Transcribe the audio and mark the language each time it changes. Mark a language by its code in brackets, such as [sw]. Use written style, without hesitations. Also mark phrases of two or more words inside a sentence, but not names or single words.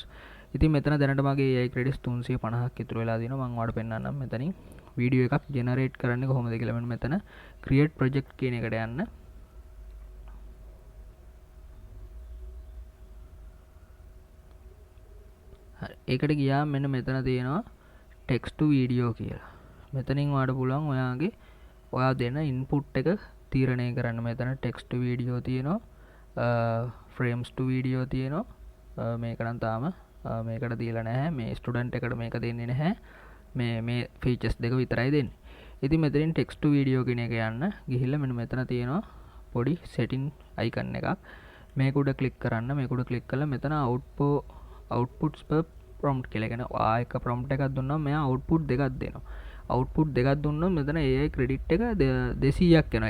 [si] ඉතින් මෙතන දැනට මගේ AI credits 350ක් ඉතුරු වෙලා දිනවා. මම ඔයාලට පෙන්නන්නම් මෙතනින් වීඩියෝ එකක් ජෙනරේට් කරන්නේ කොහොමද කියලා. මෙතන [en] create project [si] කියන එකට යන්න. හරි. ඒකට ගියාම මෙන්න මෙතන තියෙනවා [en] text to video [si] කියලා. මෙතනින් ඔයාලට පුළුවන් ඔයා දෙන input එක තීරණය කරන්න. මෙතන [en] text to video [si] තියෙනවා. [en] frames to video [si] තියෙනවා. මේක නම් තාම මේකට දීලා නැහැ. මේ ස්ටුඩන්ට් එකට මේක දෙන්නේ නැහැ. මේ features දෙක විතරයි දෙන්නේ. ඉතින් මෙතනින් [en] text to video [si] කියන එක යන්න ගිහිල්ලා මෙන්න මෙතන තියෙනවා පොඩි [en] setting icon [si] එකක්. මේක උඩ click කරන්න. මේක උඩ click කළා මෙතන [en] outputs per prompt [si] කියලා. කියන්නේ ඔයා එක prompt එකක් දුන්නාම මෙයා output දෙකක් දෙනවා. අවුට්පුට් දෙකක් දුන්නොත් මෙතන [en] AI credit [si] එක 200ක් යනවා.